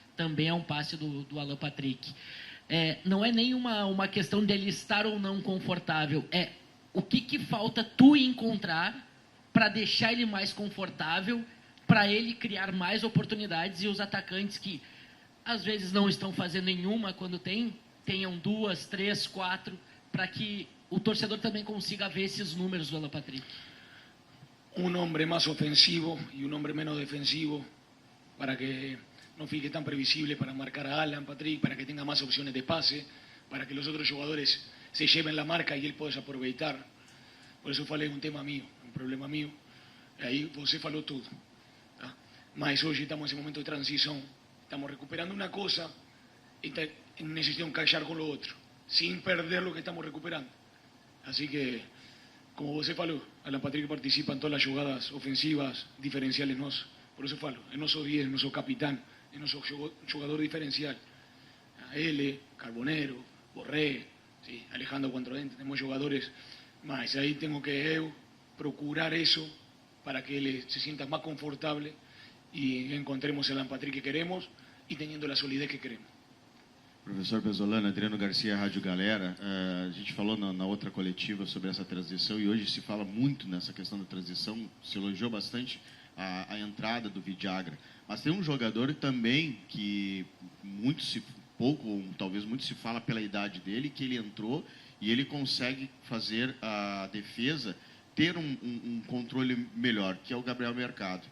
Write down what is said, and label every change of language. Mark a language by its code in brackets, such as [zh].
[pt] Também é um passe do Alan Patrick. Não é nem uma questão dele estar ou não confortável, é o que falta tu encontrar para deixar ele mais confortável, para ele criar mais oportunidades e os atacantes que às vezes não estão fazendo nenhuma quando tenham 2, 3, 4, para que o torcedor também consiga ver esses números do Alan Patrick. [es] Un hombre más ofensivo y un hombre menos defensivo para que no fique tan previsible para marcar a Alan Patrick, para que tenga más opciones de pase, para que los otros jugadores se lleven la marca y él pueda aproveitar. Por eso falei un tema mío, un problema mío. [pt] Aí você falou tudo. Tá? Mas hoje estamos nesse momento de transição, estamos recuperando uma coisa e necessitamos encaixar com o outro. [es] sin perder lo que estamos recuperando. Así que, como você falou, Alan Patrick participa en todas las jugadas ofensivas diferenciales nossas. Por eso falo, es nosso 10, es nosso capitán, es nosso jugador diferencial. A L, Carbonero, Borré, ¿sí? Alejandro Cuantroente, tenemos jugadores más. Ahí tengo que eu procurar eso para que él se sienta más confortable y encontremos el Alan Patrick que queremos y teniendo la solidez que queremos. [pt] Professor Pezzolano, Adriano Garcia, Rádio Galera. A gente falou na outra coletiva sobre essa transição e hoje se fala muito nessa questão da transição, se elogiou bastante a entrada do Vidagra. Mas tem um jogador também que pouco ou talvez muito se fala pela idade dele, que ele entrou e ele consegue fazer a defesa ter um controle melhor, que é o Gabriel Mercado.